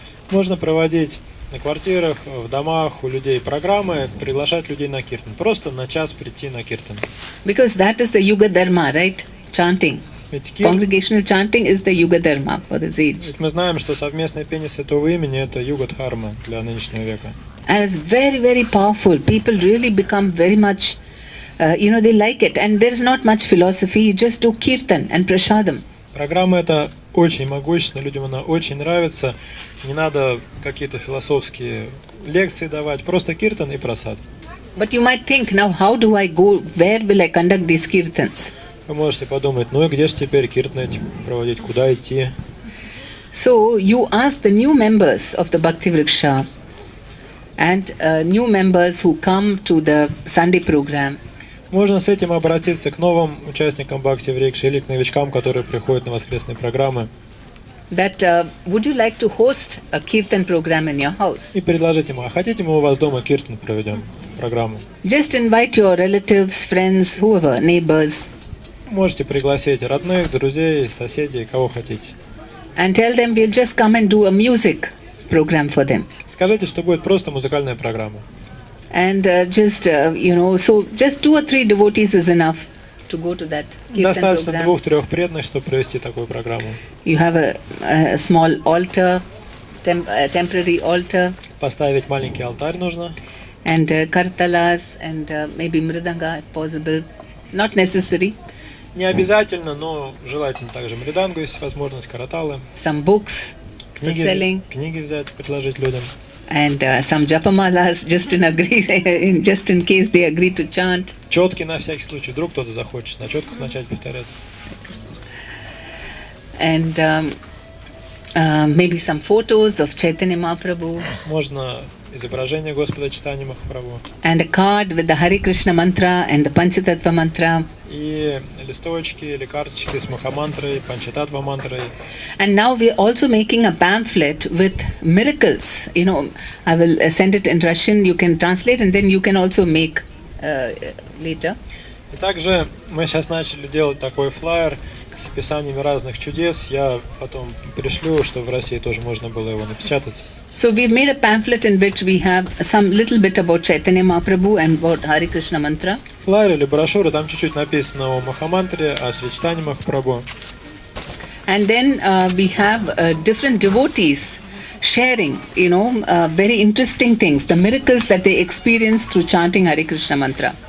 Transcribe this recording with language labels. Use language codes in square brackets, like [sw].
[ru] Можно проводить на квартирах, в домах у людей программы, приглашать людей на киртан. Просто на час прийти на киртан. [en] Because that is the Yuga Dharma, right? Chanting. Congregational chanting is the Yuga Dharma for this age. [ru] Ведь мы знаем, что совместное пение святого имени – это юга-дхарма для нынешнего века. [en] And it's very, very powerful. People really become very much, they like it. And there's not much philosophy. You just do kirtan and prasadam. [ru] Программа эта очень могущественная, людям она очень нравится. Не надо какие-то философские лекции давать, просто киртан и прасад. [en] But you might think, now how do I go, where will I conduct these kirtans? [ru] Вы можете подумать, и где же теперь киртаны эти проводить, куда идти? [en] So you ask the new members of the bhakti-врикша and new members who come to the Sunday program. [ru] Можно с этим обратиться к новым участникам бхакти-врикши или к новичкам, которые приходят на воскресные программы. [en] That would you like to host a kirtan program in your house? [ru] И предложить ему, а хотите мы у вас дома киртан проведем? программу. [en] Just invite your relatives, friends, whoever, neighbors, [ru] Можете пригласить родных, друзей, соседей, кого хотите. [en] and tell them we'll just come and do a music program for them. [ru] Скажите, что будет просто музыкальная программа. [en] And so just 2 or 3 devotees is enough to go to that kirtan [ru] Достаточно [en] program. [ru] 2-3 преданных, чтобы провести такую программу. [en] You have a small altar, temporary altar, [ru] Поставить маленький алтарь нужно. [en] and kartalas and maybe mridanga if possible. Not necessary. [ru] Не обязательно, но желательно также мридангу, есть возможность, караталы. [en] Some books for selling, [ru] Книги взять, предложить людям. [en] and some japamalas just in case they agree to chant. [ru] Четки на всякий случай, вдруг кто-то захочет на четках начать повторять. [en] And maybe some photos of Chaitanya Mahaprabhu, [ru] Можно изображение Господа Чайтаньи Махапрабху. [en] and a card with the Hare Krishna mantra and the Panchatattva mantra. [ru] И листовочки или карточки с Махамантрой, Панчататва мантрой. [en] And now we are also making a pamphlet with miracles. I will send it in Russian. You can translate and then you can also make later. [ru] И также мы сейчас начали делать такой флаер с описаниями разных чудес. Я потом пришлю, что в России тоже можно было его напечатать. [en] So we've made a pamphlet in which we have some little bit about Chaitanya Mahaprabhu and about Hare Krishna mantra. [ru] Флаер или брошюра, там чуть-чуть написано о Махамантре, о Шри Чайтаньи Махапрабху. [en] And then we have different devotees sharing, very interesting things, the miracles that they experience through chanting Hare Krishna mantra.